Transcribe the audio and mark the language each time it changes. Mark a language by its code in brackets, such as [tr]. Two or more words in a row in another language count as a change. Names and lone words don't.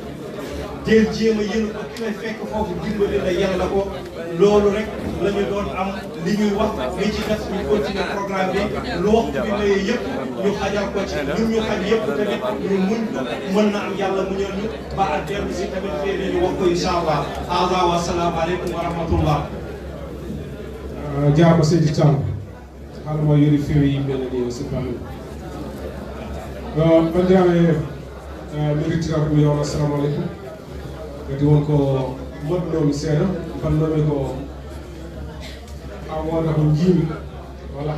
[wo] del jéem a yenu ko ki lay fekk foofu dimbali la yàlla ko loolu rek la ñu doon am li ñuy wax li ci def ñu [fr] continuer programme [wo] bi lu waxtu bi mayee yëpp ñu xajal ko ci ñun ñu xaj yëpp tamit ñu muñ ko mën na am yàlla mu ñëw ñu ba at dellu si tamit fee ñu wax ko [ar] إن شاء الله [wo] hada wa [ar] السلام عليكم ورحمة الله [ff] jaama Seydi Thiam haalamo yori feewi yimɓe nani o sirfami bandiraɓe mi rittira ɗum yewma assalamu aleykum kadi wonko moɗɗunomi seeɗa bannomi ko ha wooda ko jiimi walla